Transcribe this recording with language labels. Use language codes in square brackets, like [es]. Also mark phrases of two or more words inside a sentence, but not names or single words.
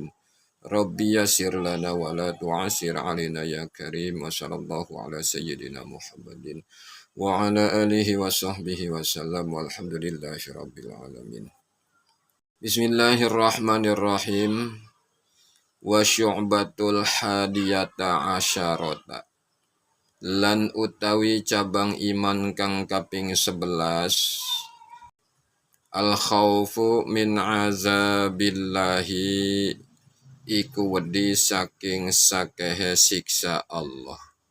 [ar] ربي يسر لنا ولا تعسر علينا يا كريم. وصلى الله على سيدنا محمد وعلى آله وصحبه وسلم والحمد لله رب العالمين. Bismillahirrahmanirrahim. وشعبة الحادية عشرة. [jv] Lan utawi cabang iman kang kaping 11 [ar] الخوف من عذاب الله [jv] iku wedi saking sakehe siksa Allah.